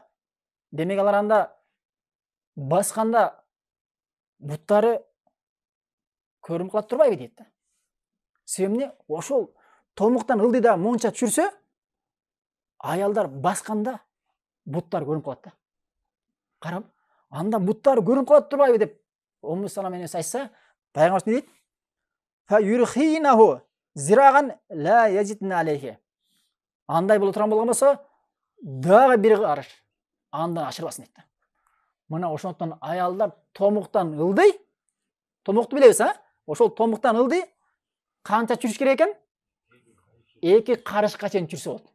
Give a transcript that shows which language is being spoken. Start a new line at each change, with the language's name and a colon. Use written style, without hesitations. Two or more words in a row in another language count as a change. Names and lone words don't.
Kyrgyz: Демек алар анда басканда буттары көрүнүп калат турбайбы дейт да. Себеби ошол томуктан ылдыда монча түшүрсө, аялдар басканда буттар көрүнүп калат да. Карап, анда буттар көрүнүп калат турбайбы деп Умму Салама энебиз айтса, пайгамбарыбыз не дейт?
Arabic: فيرخينه ذراعا لا يزدن عليه.
Kyrgyz: Андай боло турган болгон болсо, дагы бир карыш андан ашырбасын дейт да. Мына ошондуктан аялдар томуктан ылдый, томукту билебиз, ошол томуктан ылдый канча түшүш керек экен? 2 карышка чейин түшүрсө болот.